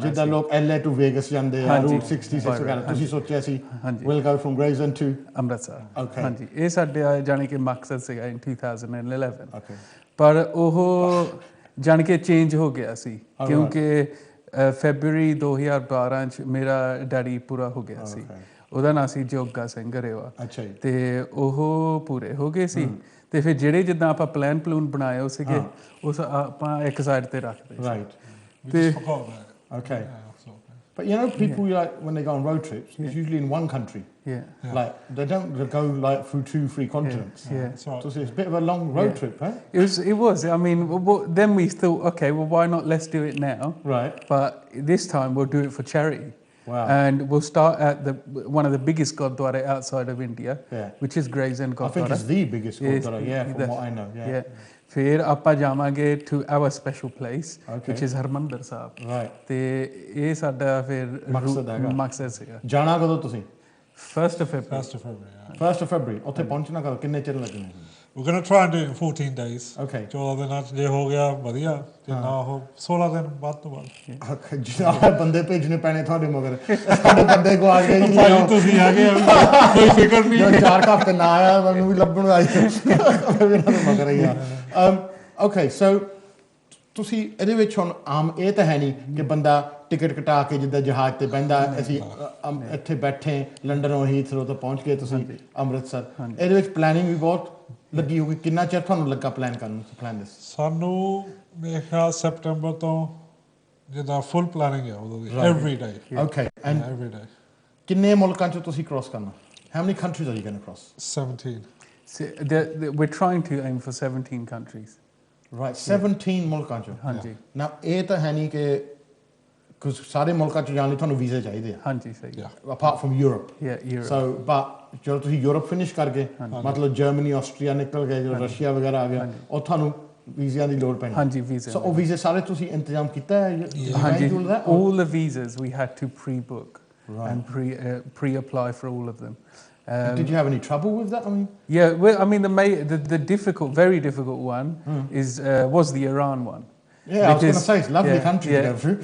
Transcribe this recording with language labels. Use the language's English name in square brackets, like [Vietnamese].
[Punjabi] ਜਿੱਦਾਂ ਲੋਕ LA to Vegas ਜਾਂਦੇ ਆ, Route 66 ਵਗੈਰਾ, ਤੁਸੀਂ ਸੋਚਿਆ ਸੀ [English] we'll go from Gravesend to [Punjabi] Amritsar. [English] Okay. [Punjabi] ਹਾਂਜੀ, ਇਹ ਸਾਡੇ ਜਾਣੀ ਕਿ ਮਕਸਦ ਸੀਗਾ in 2011। [English] Okay. [Punjabi] ਪਰ ਉਹ ਜਾਣ ਕੇ ਚੇਂਜ ਹੋ ਗਿਆ ਸੀ ਕਿਉਂਕਿ ਫੈਬਰਰੀ 2012 'ਚ ਮੇਰਾ ਡੈਡੀ ਪੂਰਾ ਹੋ ਗਿਆ ਸੀ। ਉਹਦਾ ਨਾਂ ਸੀ ਜੋਗਾ ਸਿੰਘ ਗਰੇਵਾ। ਅੱਛਾ ਜੀ। ਅਤੇ ਉਹ ਪੂਰੇ ਹੋ ਗਏ ਸੀ ਅਤੇ ਫਿਰ ਜਿਹੜੇ ਜਿੱਦਾਂ ਆਪਾਂ ਪਲੂਨ ਬਣਾਏ ਉਹ ਸੀਗੇ ਉਸ ਆਪਾਂ ਇੱਕ ਸਾਈਡ 'ਤੇ ਰੱਖਦੇ। [English] Right. [Punjabi] ਅਤੇ [English] Okay. But you know, people like when they go on road trips, it's usually in one country. Yeah. Like they don't go like through 2-3 continents. Yeah. So it's a bit of a long road trip, right? It was. I mean, then we thought, okay, well, why not? Let's do it now. Right. But this time we'll do it for charity. Wow. And we'll start at one of the biggest Gurdwara outside of India, which is Gravesend Gurdwara. I think it's the biggest Gurdwara, from what I know. Yeah. [Punjabi] ਫਿਰ ਆਪਾਂ ਜਾਵਾਂਗੇ [English] to our special place, which is Harmandar Sahib. Right. [Punjabi] ਤੇ ਇਹ ਸਾਡਾ ਫਿਰ ਮਕਸਦ ਸੀਗਾ। ਜਾਣਾ ਕਦੋਂ ਤੁਸੀਂ? [English] 1st of February। 1st of February। [Punjabi] ਉੱਥੇ ਪਹੁੰਚਣਾ ਕਦੋਂ, ਕਿੰਨੇ ਚਿਰ ਲੱਗਣੇ? [English] We're going to try and do it in 14 days. Okay. [Punjabi] 14 ਦਿਨਾਂ 'ਚ ਜੇ ਹੋ ਗਿਆ ਵਧੀਆ, ਤੇ ਨਾ ਉਹ 16 ਦਿਨ ਵੱਧ ਤੋਂ ਵੱਧ। ਜਿਹੜਾ ਬੰਦੇ ਭੇਜਣੇ ਪੈਣੇ ਤੁਹਾਡੇ ਮਗਰ, ਸਾਡੇ ਬੰਦੇ ਕੋ ਆ ਗਏ ਭਾਈ ਤੁਸੀਂ ਆ ਗਏ, ਕੋਈ ਫਿਕਰ ਨਹੀਂ। 4 ਹਫ਼ਤੇ ਨਾ ਆਇਆ ਮੈਨੂੰ ਵੀ ਲੱਭਣ ਆਈ ਮਗਰ ਹੀ ਆ। ਓਕੇ, ਸੋ ਤੁਸੀਂ ਇਹਦੇ ਵਿੱਚ ਹੁਣ ਆਮ ਇਹ ਤਾਂ ਹੈ ਨਹੀਂ ਕਿ ਬੰਦਾ ਟਿਕਟ ਕਟਾ ਕੇ ਜਿੱਦਾਂ ਜਹਾਜ਼ 'ਤੇ ਬਹਿੰਦਾ ਅਸੀਂ ਇੱਥੇ ਬੈਠੇ ਲੰਡਨੋਂ ਹੀਥਰੋ ਤੋਂ ਪਹੁੰਚ ਗਏ ਤੁਸੀਂ ਅੰਮ੍ਰਿਤਸਰ। ਇਹਦੇ ਵਿੱਚ ਪਲੈਨਿੰਗ ਵੀ ਬਹੁਤ ਲੱਗੀ ਹੋਊਗੀ। ਕਿੰਨਾ ਚਿਰ ਤੁਹਾਨੂੰ ਲੱਗਾ ਪਲਾਨ ਕਰਨ ਨੂੰ? ਪਲਾਨ ਦਿਸ ਸਾਨੂੰ ਮੇਰੇ ਖਿਆਲ ਸੈਪਟੈਂਬਰ ਤੋਂ ਜਿੱਦਾਂ ਫੁੱਲ ਪਲਾਨਿੰਗ ਹੈ ਉਦੋਂ ਦੀ [English] Every day. Okay, and every day. [Punjabi] ਕਿੰਨੇ ਮੁਲਕਾਂ 'ਚੋਂ ਤੁਸੀਂ ਕ੍ਰੋਸ ਕਰਨਾ? [English] How many countries are you going to cross? 17. We're trying to aim for 17 countries. [Punjabi] Right, 17 ਮੁਲਕਾਂ 'ਚੋਂ। ਹਾਂਜੀ। ਨਾ ਇਹ ਤਾਂ ਹੈ ਨਹੀਂ ਕਿ ਕੁਝ ਸਾਰੇ ਮੁਲਕਾਂ 'ਚ ਜਾਣ ਲਈ ਤੁਹਾਨੂੰ ਵੀਜ਼ੇ ਚਾਹੀਦੇ ਆ। ਹਾਂਜੀ, ਸਹੀ। [English] Apart from Europe. Yeah, Europe. [Punjabi] So, but ਜਦੋਂ ਤੁਸੀਂ ਯੂਰਪ ਫਿਨਿਸ਼ ਕਰ ਗਏ, ਮਤਲਬ ਜਰਮਨੀ, ਆਸਟਰੀਆ ਨਿਕਲ ਗਏ, ਜਦੋਂ ਰਸ਼ੀਆ ਵਗੈਰਾ ਆ ਗਿਆ, ਉਹ ਤੁਹਾਨੂੰ ਵੀਜ਼ਿਆਂ ਦੀ ਲੋੜ ਪੈਣੀ। ਹਾਂਜੀ, ਵੀਜ਼ੇ। ਸੋ ਉਹ ਵੀਜ਼ੇ ਸਾਰੇ ਤੁਸੀਂ ਇੰਤਜ਼ਾਮ ਕੀਤਾ ਹੈ? [English] ਹਾਂਜੀ, all the visas we had to pre-book and pre-apply for all of them. Did you have any trouble with that? I mean, yeah. Well, I mean, the difficult, very difficult one was the Iran one. Yeah, I was going to say, it's a lovely country to go through.